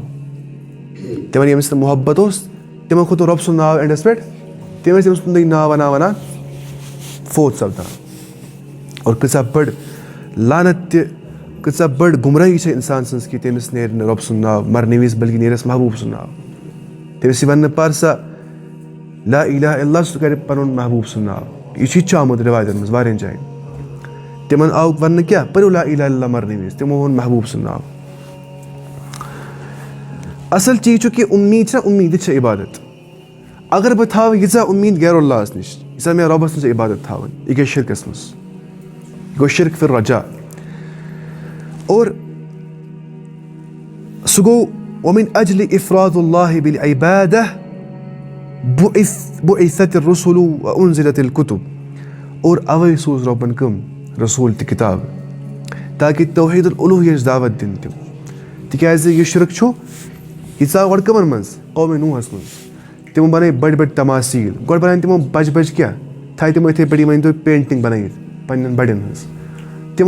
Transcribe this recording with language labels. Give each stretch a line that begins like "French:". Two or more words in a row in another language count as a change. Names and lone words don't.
Kashmiri: تِمن ییٚمِس سۭتۍ محبت اوس تِمن کھوٚت رۄب سُنٛد ناو اینڈس پٮ۪ٹھ تِم ٲسۍ تٔمۍ سُنٛدٕے ناو ونان فوت سپدان اور کۭژاہ بٔڑ لعنت تہِ کۭژاہ بٔڑ گُمرٲہی چھِ انسان سٕنٛز کہِ تٔمِس نیرِ نہٕ رۄب سُنٛد ناو مرنہٕ وِزِ بلکہِ نیرٮ۪س محبوٗب سُنٛد ناو تٔمِس یی وننہٕ پر سا
Arabic: لا الہ الا اللہ
Kashmiri: سُہ کرِ پنُن محبوٗب سُنٛد ناو یہِ چھُ آمُت رِوایتن منٛز واریاہن جاین تِمن آو وننہٕ کیٛاہ پٔرِو
Arabic: لا الہ الا اللہ
Kashmiri: مرنہٕ وِزِ تِمو ووٚن محبوٗب سُنٛد ناو اصل چیٖز چھُ کہِ اُمیٖد چھےٚ اُمیٖدٕ چھےٚ عبادت اگر بہٕ تھاوٕ ییٖژاہ اُمیٖد غیر اللہس نِش ییٖژاہ مےٚ رۄبس نِش عبادت تھاوٕنۍ یہِ گٔے شرکس منٛز یہِ گوٚو
Arabic: شرک فی الرجا
Kashmiri: اور سُہ گوٚو
Arabic: ومن اجلِ افراد اللہ بالعبادہ بعثت الرسل وانزلت الکتب
Kashmiri: اور اوے سوز رۄبن کٕم رسوٗل تہٕ کِتاب تاکہِ توحیٖد الالوٗہیہٕچ دعوت دِنۍ تِم تِکیٛازِ یہِ شرک چھُ یہِ ژاو گۄڈٕ کٕمن منٛز قومِ نوٗحس منٛز تِمو بنٲے بٔڑۍ بٔڑۍ تماسیٖل گۄڈٕ بنٲے تِمو بجہِ بجہِ کیٛاہ تھایہِ تِمو یِتھٕے پٲٹھۍ مٲنۍ تو پینٹنگ بنٲیِتھ پننٮ۪ن بڑٮ۪ن ہٕنٛز تِمو